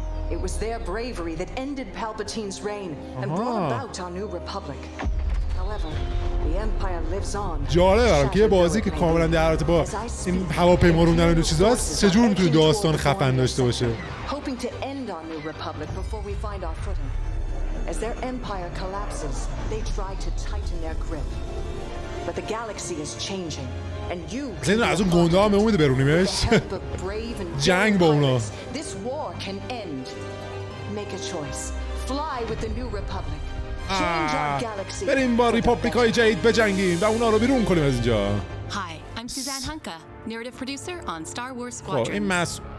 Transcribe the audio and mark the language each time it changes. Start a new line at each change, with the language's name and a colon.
English: It was their bravery that ended Palpatine's reign and brought about our new republic. However, the Empire lives on.
Persian: جالبه برام که یه بازی که کاملا در رابطه با این هواپیما روندن و چیزاست چجور میتونه داستان خفن داشته باشه.
English: Hoping to end our new republic before we find our footing. As their empire collapses, they try to tighten their grip. But the galaxy is changing. And you
Persian: زین از اون گنده ها میمونه برونیمش جنگ با اونا
English: This war can end. Make a choice. Fly with the new republic. Change our galaxy.
Persian: بریم با ریپابلیک های جدید بجنگیم و اونا رو بیرون کنیم از اینجا.
English: Hi, I'm Suzanne Hunka, narrative producer on Star Wars Squadrons.